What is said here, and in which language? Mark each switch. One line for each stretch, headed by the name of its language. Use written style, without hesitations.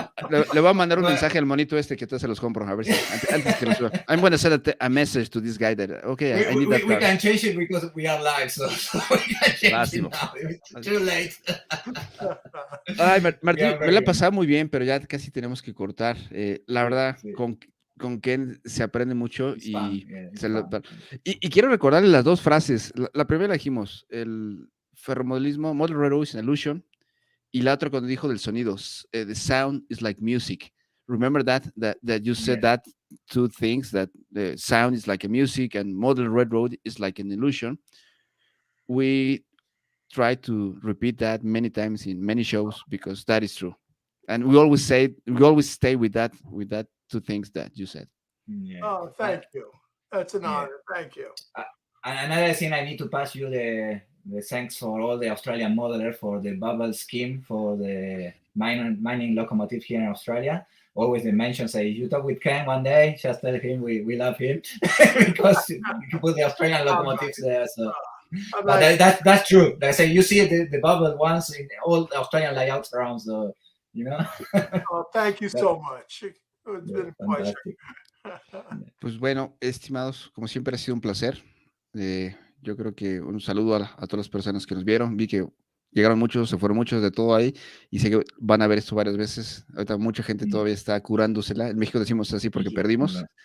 Spanish: Le voy a mandar un mensaje al monito que entonces se los compro, a ver si antes que lo suba.
English: I'm going to send a message to this guy that, okay, I need that car. We can change it because we are live, so we can change it now. It's too late.
Spanish: Ay, Martín, me la he pasado muy bien, pero ya casi tenemos que cortar. La verdad, con Ken se aprende mucho y quiero recordarle las dos frases. La primera la dijimos, el ferromodelismo,
English: Model Railroad is an illusion.
Spanish: Y la otra cuando dijo del sonido,
English: the sound is like music. Remember that you said that two things, that the sound is like a music and Model Railroad is like an illusion. We try to repeat that many times in many shows because that is true. And we always stay with that two things that you said. Yeah. Oh, thank you. That's an honor. Thank you. Another thing, I need to pass you the thanks for all the Australian modeler for the bubble scheme for the mining locomotive here in Australia. Always they mention, say, you talk with Ken one day, just tell him we love him because you put the Australian locomotives there. So, but that's true. Like I say, you see the bubble ones in all the Australian layouts around, so you know. Oh, thank you so much. It's been a pleasure.
Spanish: Pues bueno, estimados, como siempre ha sido un placer. Yo creo que un saludo a todas las personas que nos vieron. Vi que llegaron muchos, se fueron muchos de todo ahí y sé que van a ver esto varias veces. Ahorita mucha gente todavía está curándosela. En México decimos así porque perdimos.